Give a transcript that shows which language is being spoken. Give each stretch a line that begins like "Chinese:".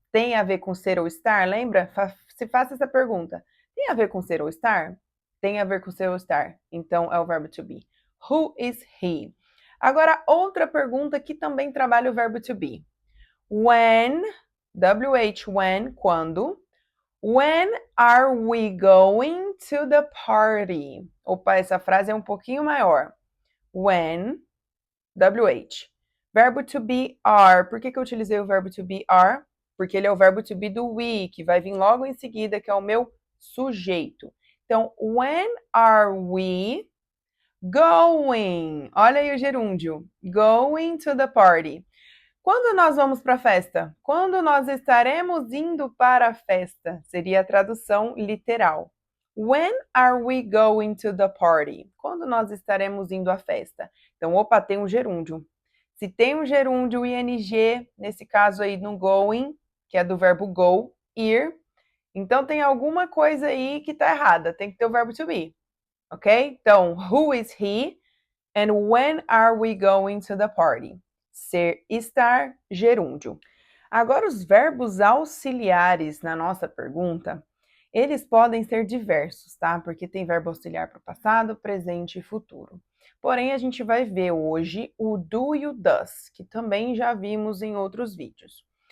Portuguese: Tem a ver com ser ou estar? Lembra? Se faça essa pergunta. Tem a ver com ser ou estar? Tem a ver com ser ou estar. Então, é o verbo to be.
English: Who is he?
Portuguese: Agora, outra pergunta que também trabalha o verbo to be.
English: When, WH, when, quando. When are we going to the party?
Portuguese: Opa, essa frase é um pouquinho maior.
English: When, WH.
Portuguese: Verbo to be are. Por que eu utilizei o verbo to be are? Porque ele é o verbo to be do we, que vai vir logo em seguida, que é o meu sujeito.
English: Então, when are we going?
Portuguese: Olha aí o gerúndio.
English: Going to the party.
Portuguese: Quando nós vamos para a festa? Quando nós estaremos indo para a festa? Seria a tradução literal.
English: When are we going to the party?
Portuguese: Quando nós estaremos indo à festa? Então, opa, tem um gerúndio. Se tem um gerúndio ing, nesse caso aí no going, que é do verbo go, ir, então tem alguma coisa aí que está errada, tem que ter o verbo to be, ok?
English: Então, who is he? And when are we going to the party?
Portuguese: Ser, estar, gerúndio. Agora, os verbos auxiliares na nossa pergunta, eles podem ser diversos, tá? Porque tem verbo auxiliar para o passado, presente e futuro. Porém, a gente vai ver hoje o do e o does, que também já vimos em outros vídeos.